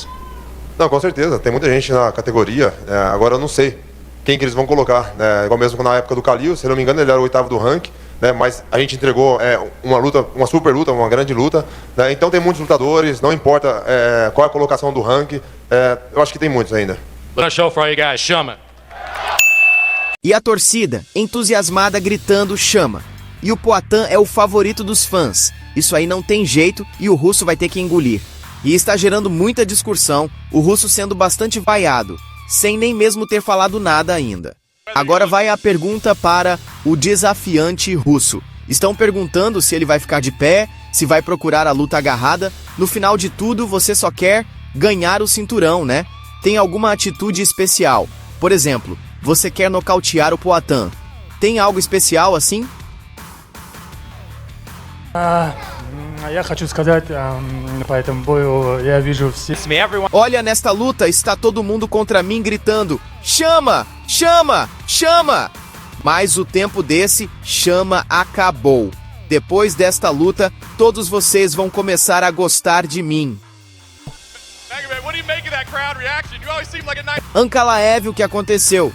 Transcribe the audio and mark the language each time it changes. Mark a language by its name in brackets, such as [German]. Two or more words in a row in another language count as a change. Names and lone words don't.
[Portuguese] Não, com certeza, tem muita gente na categoria, agora eu não sei quem que eles vão colocar, né? Igual mesmo na época do Khalil, se não me engano ele era o 8º do ranking, né? Mas a gente entregou uma super luta, uma grande luta, né? Então tem muitos lutadores, não importa qual é a colocação do ranking, eu acho que tem muitos ainda. [English] Show for you guys, [Portuguese] chama! E a torcida, entusiasmada, gritando chama. E o Poatan é o favorito dos fãs. Isso aí não tem jeito e o russo vai ter que engolir. E está gerando muita discussão, o russo sendo bastante vaiado, sem nem mesmo ter falado nada ainda. Agora vai a pergunta para o desafiante russo. Estão perguntando se ele vai ficar de pé, se vai procurar a luta agarrada. No final de tudo, você só quer ganhar o cinturão, né? Tem alguma atitude especial? Por exemplo, você quer nocautear o Poatan. Tem algo especial assim? [Russian] Я хочу сказать, по этому бою я вижу все. [Portuguese] Olha, nesta luta está todo mundo contra mim gritando: chama, chama, chama! Mas o tempo desse chama acabou. Depois desta luta, todos vocês vão começar a gostar de mim. Ankalaev, o que aconteceu?